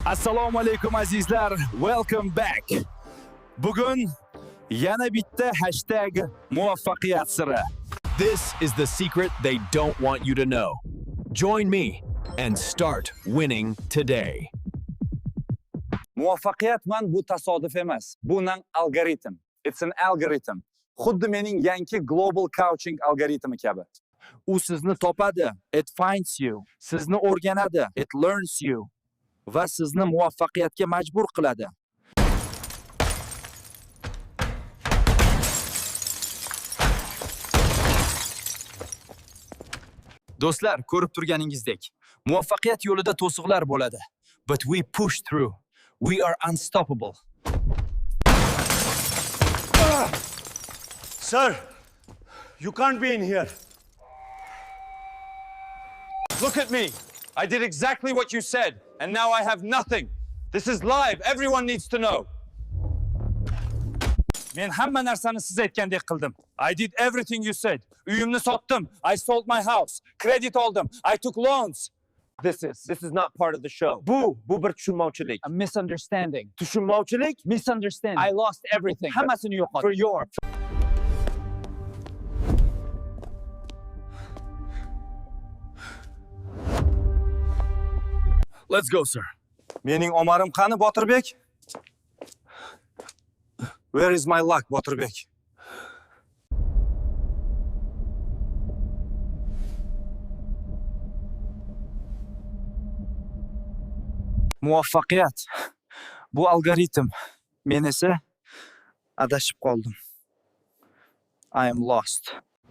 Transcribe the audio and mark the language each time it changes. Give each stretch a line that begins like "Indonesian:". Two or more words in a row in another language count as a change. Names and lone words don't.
Uzbek: Assalomu alaykum azizlar.
English: Welcome back.
Uzbek: Bugun yana bitta #muvaffaqiyat siri.
English: This is the secret they don't want you to know. Join me and start winning today.
Uzbek: Muvaffaqiyat bu tasodif emas. Bu algoritm.
English: It's an algorithm.
Uzbek: Xuddi mening yangi
English: global coaching
Uzbek: algoritmi kabi. U sizni topadi,
English: it finds you.
Uzbek: Sizni o'rganadi,
English: it learns you.
Uzbek: Va sizni muvaffaqiyatga majbur qiladi. Do'stlar, ko'rib turganingizdek, muvaffaqiyat yo'lida to'siqlar bo'ladi.
English: But we push through. We are unstoppable. Sir, you can't be in here. Look at me. I did exactly what you said, and now I have nothing. This is live. Everyone needs to know.
Uzbek: Men hamma narsani siz aytgandek qildim.
English: I did everything you said.
Uzbek: Uyimni sotdim.
English: I sold my house.
Uzbek: Kredit oldim.
English: I took loans. This is not part of the show.
Uzbek: Bu bir tushunmovchilik.
English: A misunderstanding.
Uzbek: Tushunmovchilik?
English: Misunderstanding. I lost everything.
Uzbek: Hammasini yo'qotdim.
English: For your Let's go, sir.
Uzbek: Mening omarim qani, Botirbek?
English: Where is my luck, Botirbek?
Uzbek: Muvaffaqiyat. Bu algoritm. Men esa adashib qoldim.
English: I am lost.